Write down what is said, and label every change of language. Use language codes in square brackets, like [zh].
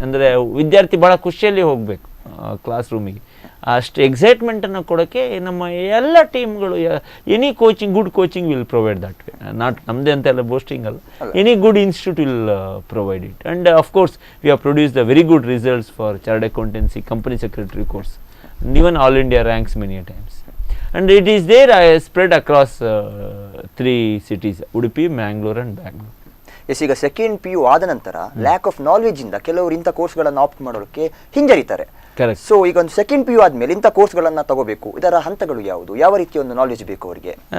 [kn] ಅಂದರೆ ವಿದ್ಯಾರ್ಥಿ ಭಾಳ ಖುಷಿಯಲ್ಲಿ ಹೋಗಬೇಕು ಕ್ಲಾಸ್ ರೂಮಿಗೆ, ಅಷ್ಟು ಎಕ್ಸೈಟ್ಮೆಂಟನ್ನು ಕೊಡೋಕ್ಕೆ ನಮ್ಮ ಎಲ್ಲ ಟೀಮ್ಗಳು [en] Any coaching, good coaching will provide that way. Not [kn] ನಮ್ಮದೇ ಅಂತ ಎಲ್ಲ ಬೋಸ್ಟಿಂಗ್ ಅಲ್ಲ, [en] Any good institute will provide it. And of course we have produce the very good results for chartered accountancy company secretary course, even all India ranks many a times. And it is there spread across 3 cities, Udupi, Mangalore and Bangalore. [kn] S, ಈಗ second PU ಆದ ನಂತರ lack of knowledge ಇಂದ ಕೆಲವರು ಇಂಥ ಕೋರ್ಸ್ಗಳನ್ನು apt ಮಾಡೋಕ್ಕೆ ಹಿಂಜರಿತಾರೆ. [en] Correct. [kn] So ಈಗ ಒಂದು ಸೆಕೆಂಡ್ PU ಆದಮೇಲೆ ಇಂಥ ಕೋರ್ಸ್ಗಳನ್ನು ತಗೋಬೇಕು, ಇದರ ಹಂತಗಳು ಯಾವುದು, ಯಾವ ರೀತಿಯ ಒಂದು ನಾಲೆಜ್ ಬೇಕು ಅವರಿಗೆ?